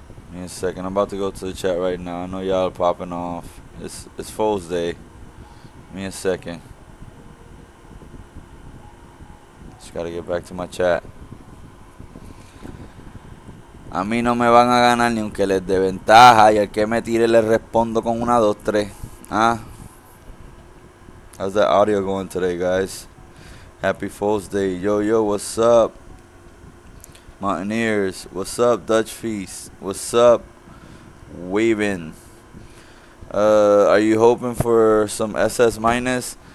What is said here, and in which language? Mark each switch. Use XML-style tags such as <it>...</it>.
<en>Give me a second. I'm about to go to the chat right now. I know y'all are popping off. It's Foals Day. Give me a second. Just gotta get back to my chat.</en> <es>A mí no me van a ganar ni aunque les dé ventaja. Y al que me tire le respondo con 1, 2, 3. Ah.</es> <en>How's that audio going today, guys? Happy Foals Day. Yo, what's up? Mountaineers. What's up, Dutch Feast? What's up, Wavin? Are you hoping for some SS minus?</en>